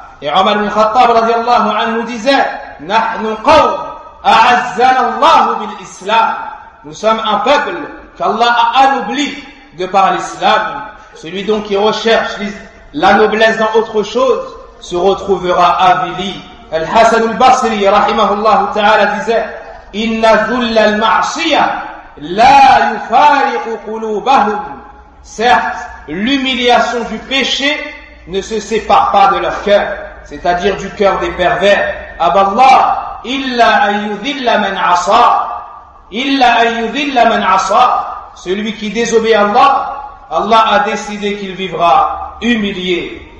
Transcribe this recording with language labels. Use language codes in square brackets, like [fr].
[fr] Et Omar ibn Khattab radiallahu anhu disait, [ar] نَحْنُ قَوْمٌ أَعَزَّنَ اللَّهُ بِالْإِسْلَامِ. [fr] Nous sommes un peuple qu'Allah a anobli de par l'islam. Celui donc qui recherche la noblesse dans autre chose se retrouvera avili. Al-Hasan al-Basri rahimahullahu ta'ala disait, [ar] إِنَّ ذُلَّ الْمَعْصِيَةِ لَا يُفَارِقُ قُلُوبَهُمْ. [fr] Certes, l'humiliation du péché ne se sépare pas de leur cœur, c'est-à-dire du cœur des pervers. [ar] Aballah, illa ayyudhilla man asa, illa ayyudhilla man asa. [fr] Celui qui désobéit Allah, Allah a décidé qu'il vivra humilié.